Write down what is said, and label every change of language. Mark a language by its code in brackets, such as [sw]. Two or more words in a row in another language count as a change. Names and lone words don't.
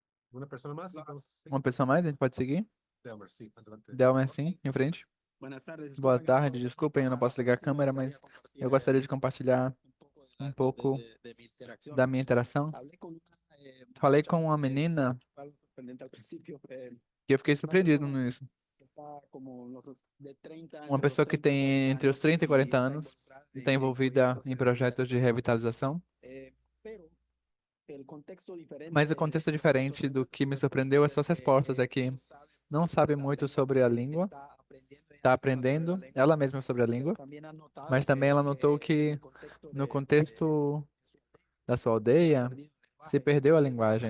[es] Una persona más, entonces, sí. [pt] Uma pessoa mais, a gente pode seguir? [es] Delmer, sí, adelante. [pt] Delmer, sim, em frente. [es] Buenas tardes. [pt] Boa [es] disculpen, [pt] tarde, [es] esto- [pt] desculpem, eu não posso ligar a câmera, mas eu gostaria de compartilhar um pouco [es] de mi interacción. [pt] da minha interação. [es] Hablé con una, [pt] Falei [es] muchacha [pt] com uma [es] que es [pt] menina [es] algo sorprendente al principio, [pt] que eu fiquei surpreendido nisso. [es] que está como de 30, [pt] Uma [es] entre los [pt] pessoa que [es] 30 y [pt] tem [es] 40 [pt] entre os [es] años [pt] 30 e 40 [es] está [pt] anos [es] involucrada [pt] e está envolvida em projetos de revitalização, [es] pero el contexto diferente [pt] mas o contexto diferente do que me surpreendeu, as suas respostas é que não sabe muito sobre a língua, está aprendendo ela mesma sobre a língua, mas também ela notou que no contexto da sua aldeia se perdeu a linguagem.